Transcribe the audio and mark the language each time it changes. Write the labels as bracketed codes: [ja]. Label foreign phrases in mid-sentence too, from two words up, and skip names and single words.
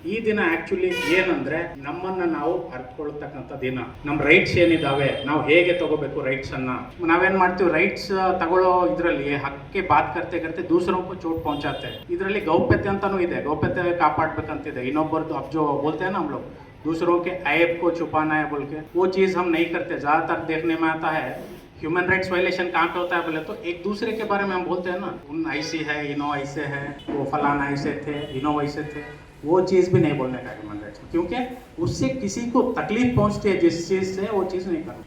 [kn] ಈ ದಿನ ಆ್ಯಕ್ಚುಲಿ ಏನಂದರೆ, ನಮ್ಮನ್ನು ನಾವು ಅರ್ಥಕೊಳ್ತಕ್ಕಂಥ ದಿನ. ನಮ್ಮ ರೈಟ್ಸ್ ಏನಿದ್ದಾವೆ, ನಾವು ಹೇಗೆ ತಗೋಬೇಕು ರೈಟ್ಸನ್ನು. ನಾವೇನು ಮಾಡ್ತೀವಿ, ರೈಟ್ಸ್ ತಗೊಳ್ಳೋ ಇದರಲ್ಲಿ [hi] हक़ के बात करते दूसरोंको चोट पहुँचाते. [kn] ಇದರಲ್ಲಿ ಗೌಪ್ಯತೆ ಅಂತಲೂ ಇದೆ, ಗೌಪ್ಯತೆ ಕಾಪಾಡಬೇಕಂತಿದೆ. [hi] ಇನ್ನೊಬ್ಬರದ್ದು अब जो बोलते हैं ना हम लोग, दूसरों के ऐब को छुपाना है बोल के, वो चीज़ हम नहीं करते. ज़्यादातर देखने में आता है [en] human rights violation [hi] कहाँ पे होता है बोले तो, एक दूसरे के बारे में हम बोलते हैं ना, उन ऐसी है, इनो ऐसे है, वो फलाना ऐसे थे, इनो वैसे थे. वो चीज़ भी नहीं बोलने का [en] human rights, [hi] क्योंकि उससे किसी को तकलीफ पहुँचती है जिस चीज़ से, वो चीज़ नहीं करना.